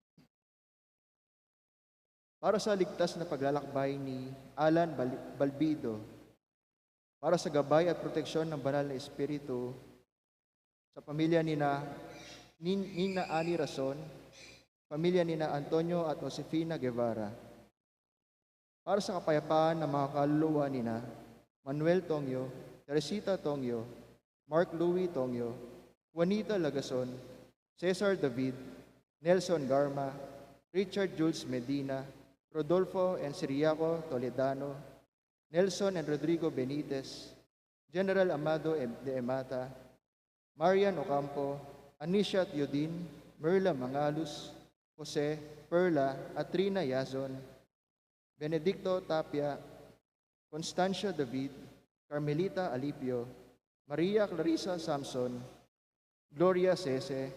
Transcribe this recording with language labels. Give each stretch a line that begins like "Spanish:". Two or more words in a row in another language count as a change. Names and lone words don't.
Filipino: Para sa ligtas na paglalakbay ni Alan Balbido, para sa gabay at proteksyon ng banal na Espiritu, sa pamilya Nina Ani Rason, pamilya nina Antonio at Josefina Guevara. Para sa kapayapaan ng mga kaluluwa nina Manuel Tongyo, Teresita Tongyo, Mark Louis Tongyo, Juanita Lagason, Cesar David, Nelson Garma, Richard Jules Medina, Rodolfo and Siriaco Toledano, Nelson and Rodrigo Benitez, General Amado de Emata, Marian Ocampo, Anisha Yudin, Merla Mangalus, Jose, Perla, Atrina Yazon, Benedicto Tapia, Constancia David, Carmelita Alipio, Maria Clarissa Samson, Gloria Cese,